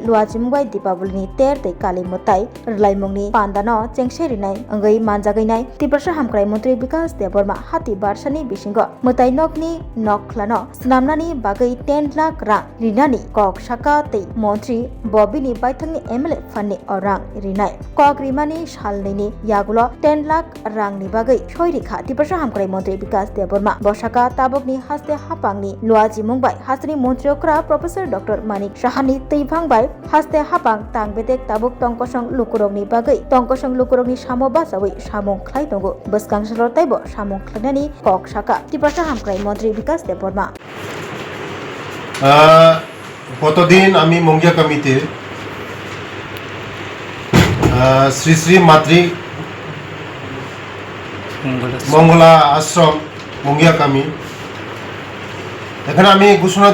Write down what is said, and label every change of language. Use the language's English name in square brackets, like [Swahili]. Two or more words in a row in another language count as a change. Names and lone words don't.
[Kok Borok] luachimungbai Deepavali ter tei kali mutai rlaimungni pandano chengserinai angai manjagainai Prasha Hamkrai Mantri Vikas Deborma hati barsani bisingo mutai nokni nokhlano snamnani bagai 10 lakh rang rinani kok saka tei Mantri Bobini baithangni MLA fund ni orang rinai kok rimani salnini yagulo 10 lakh rang ni bagai soirikha Prasha Hamkrai Mantri Vikas Deborma bosaka tabokni haste hapangni luachimungbai hastani montriokra Professor Dr. Manik Sahani teibangbai haste hapang tangbedek tabuk tongkosong lukurogni bagai tongkosong lukurogni samo basawi samung khlaitongo bwskangsalo taibo samung khlainani kok saka Prasha Hamkrai Mantri Vikas Deborma [Bangla] গতদিন আমি মঙ্গিয়া কামিতে শ্রী শ্রী মাতৃ মঙ্গলা আশ্রম মঙ্গিয়া কামি এখানে আমি ঘোষণা